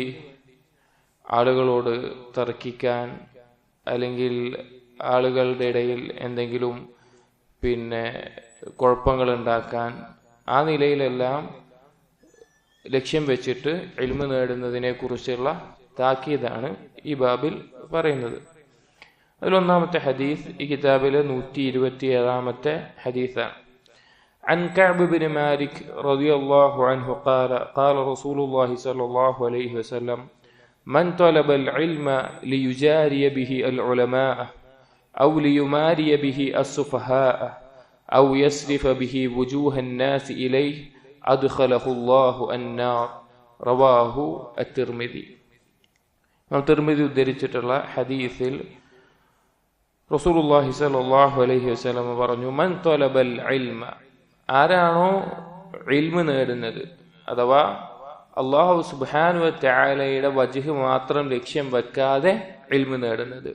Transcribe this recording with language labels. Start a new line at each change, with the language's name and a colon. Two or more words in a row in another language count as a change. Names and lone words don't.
Malayalam: ആളുകളോട് തർക്കിക്കാൻ, അല്ലെങ്കിൽ ആളുകളുടെ ഇടയിൽ എന്തെങ്കിലും കുഴപ്പങ്ങൾ ഉണ്ടാക്കാൻ, ആ നിലയിലെല്ലാം ലക്ഷ്യം വെച്ചിട്ട് ഇൽമു നേടുന്നതിനെ കുറിച്ചുള്ള താക്കീതാണ് ഈ ബാബിൽ പറയുന്നത്. അതിലൊന്നാമത്തെ ഹദീസ് ഈ കിതാബിലെ 127-ാമത്തെ ഹദീസാണ്.
Arabic: عن كعب بن مالك رضي الله عنه قال قال رسول الله صلى الله عليه وسلم من طلب العلم ليجاري به العلماء أو ليماري به السفهاء أو يصرف به وجوه الناس إليه أدخله الله النار. رواه الترمذي.
Malayalam: തിർമിദി ഉദ്ധരിച്ചിട്ടുള്ള ഹദീസിൽ
Arabic: رسول الله صلى الله عليه وسلم
Malayalam: പറഞ്ഞു,
Arabic: من طلب العلم,
Malayalam: ആരാണോ ഇൽമു നേടുന്നത്, അഥവാ
Arabic: الله سبحانه وتعالى
Malayalam: വജ്ഹ് മാത്രം ലക്ഷ്യം വെക്കാതെ ഇൽമു നേടുന്നത്.